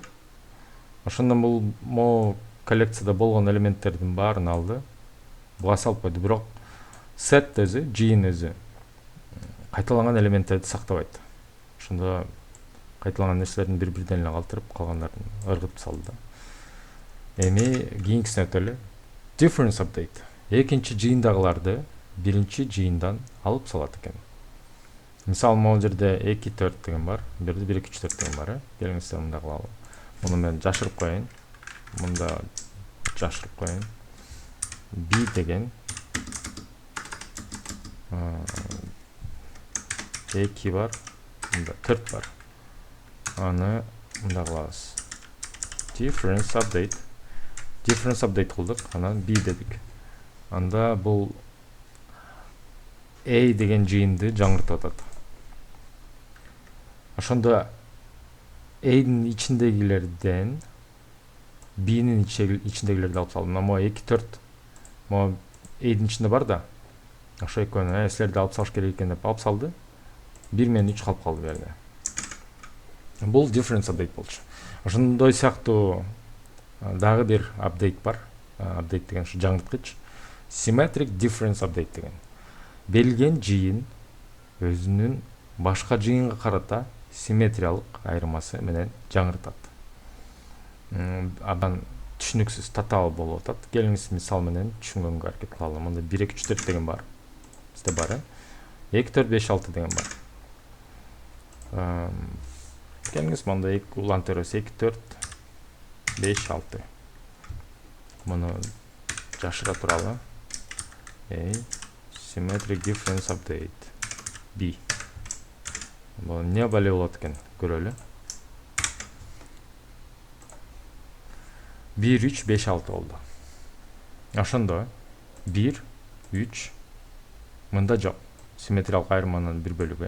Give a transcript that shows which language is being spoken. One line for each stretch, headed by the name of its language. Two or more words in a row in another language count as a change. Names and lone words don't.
Kyrgyz: Ошондон бул могу коллекцияда болгон элементтердин баарын алды. Буга салып койду, бирок set өзү, жыйын өзү кайталанган элементтерди сактабайт. Ошондо кайталанган нерселердин бири-бирден эле калтырып, калгандарын ыргытып салды. Эми кийинкисине өтөлү.
English: Difference update.
Kyrgyz: Экинчи жыйындагыларды биринчи жыйындан алып салат экен. Мисалы, могу жерде 2-4 деген бар, бул жерде 1-2-3-4 деген бар. Келиңиздер, мындай кылалы. Муну мен жашырып коеюн. Мында жашырып коеюн. B деген 2 бар, мында 4 бар. Аны мында кылабыз.
English: Difference update. Difference update
Kyrgyz: кылдык, анан B дедик. Анда бул A деген жыйынды жаңыртып атат. Ошондо A'нын ичиндегилерден B'нин ичиндегилерди алып салдым. Мына 2-4 могу A'нын ичинде бар да. Ошо экөөнү силерди алып салыш керек экен деп алып салды. 1 менен 3 калып калды бу жерде. Бул
English: difference update
Kyrgyz: болчу. Ошондой сыяктуу дагы бир апдейт бар. Апдейт деген ушу жаңырткыч.
English: Symmetric difference update
Kyrgyz: деген. Берилген жыйын өзүнүн башка жыйынга карата симметриялык айырмасы менен жаңыртат. Абдан түшүнүксүз, татаал болуп атат. Келиңиз мисал менен түшүнгөнгө аракет кылалы. Мында 1-2-3-4 деген бар. Бизде бар. 2-4-5-6 деген бар. Келиңиз мында улантып беребиз. 2-4-5-6. Муну жашыра туралы.
English: Symmetric difference update. B.
Kyrgyz: Бул эмне бале болот экен, көрөлү. 1-3-5-6 болду. Ошондо 1-3 мында жок. Симметриялык айырманын бир бөлүгү.